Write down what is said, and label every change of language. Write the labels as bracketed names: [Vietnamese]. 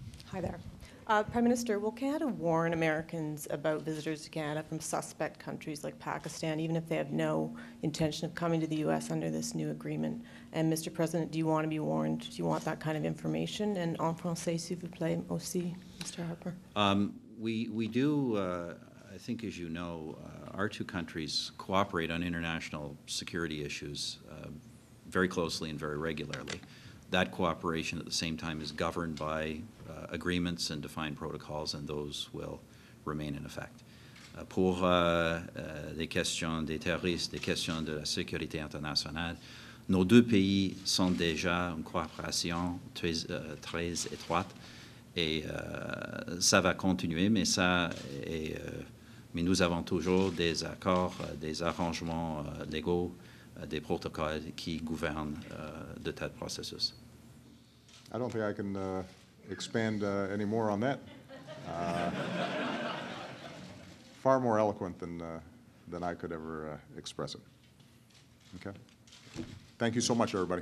[French] Hi there. Prime Minister, will Canada warn Americans about visitors to Canada from suspect countries like Pakistan, even if they have no intention of coming to the U.S. under this new agreement? And Mr. President, do you want to be warned? Do you want that kind of information? And en français, s'il vous plaît, aussi, Mr. Harper. [English] We do, I think, as you know, our two countries cooperate on international security issues very closely and very regularly. That cooperation at the same time is governed by agreements and defined protocols, and those will remain in effect. [French] Pour les questions des terroristes, des questions de la sécurité internationale, nos deux pays sont déjà en coopération très étroite, et ça va continuer, mais mais nous avons toujours des accords, des arrangements légaux, des protocoles qui gouvernent de tels processus. [English] I don't think I can expand any more on that. Far more eloquent than I could ever express it. Okay. Thank you so much, everybody.